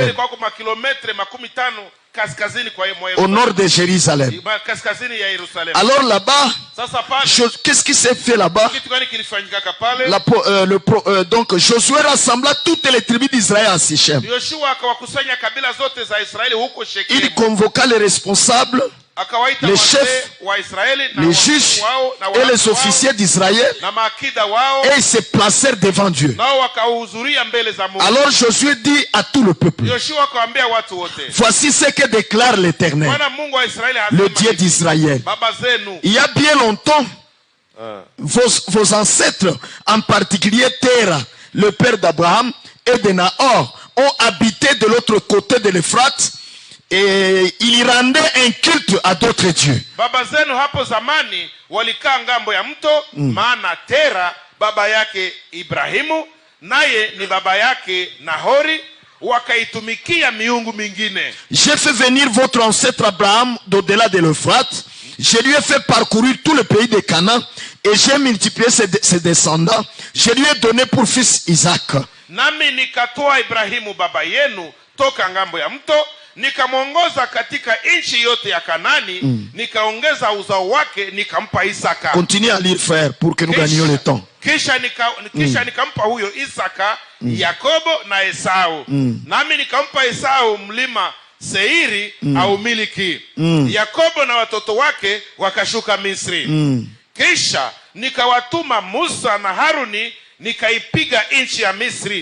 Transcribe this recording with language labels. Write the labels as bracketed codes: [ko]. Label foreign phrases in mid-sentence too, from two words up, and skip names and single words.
[sw] ilikuwa kama kilometre 50 kaskazini kwa [fr] Au nord de Jérusalem. [sw] kaskazini ya Yerusalemu. [fr] Alors là-bas, [sw] Sasa pale [fr] qu'est-ce qui s'est fait là-bas? [sw] kitu gani kilifanyika pale? [fr] Donc Josué rassembla toutes les tribus d'Israël à Sichem. [sw] Yoshua akawakusanya kabila zote za Israeli huko [fr] Il [sw] Shekemu. [fr] convoqua les responsables, [sw] Akawaita [fr] les [sw] wazee [fr] chefs, [sw] wa Israeli na [fr] les juges [sw] wao na [fr] et les [sw] watu wao [fr] officiers d'Israël, [sw] na maakida wao, [fr] et ils se placèrent devant Dieu. [sw] nao wakahudhuria mbele za Mungu. [fr] Alors Josué dit à tout le peuple, [sw] Yoshua akawaambia watu wote, [fr] voici ce que déclare l'Éternel, [sw] Bwana Mungu wa Israeli [fr] le [sw] hasema [fr] Dieu [sw] hivi, [fr] d'Israël. [sw] baba zenu [fr] Il y a bien longtemps, vos ancêtres, en particulier Terah, le père d'Abraham et de Nahor, ont habité de l'autre côté de l'Euphrate, et ils rendaient un culte à d'autres dieux. [sw] baba zenu hapo zamani walikaa ngambo ya mto, maana Tera baba yake Ibrahimu naye ni baba yake Nahori, wakaitumikia miungu mingine. [fr] J'ai fait venir votre ancêtre Abraham d'au-delà de l'Euphrate, je lui ai fait parcourir tout le pays de Canaan, et j'ai multiplié ses descendants, je lui ai donné pour fils Isaac. [sw] Nami nikatoa Ibrahimu baba yenu toka ngambo ya mto, nikamwongoza katika nchi yote ya Kanani, nikaongeza uzao wake, nikampa Isaka. [fr] Continuez à lire frère pour que nous gagnions le temps. [sw] Kisha nikampa huyo Isaka Yakobo na Esau. Nami nikampa Esau mlima Seiri au miliki. Yakobo na watoto wake wakashuka Misri. Kisha nikawatuma Musa na Haruni, nikaipiga nchi ya Misri.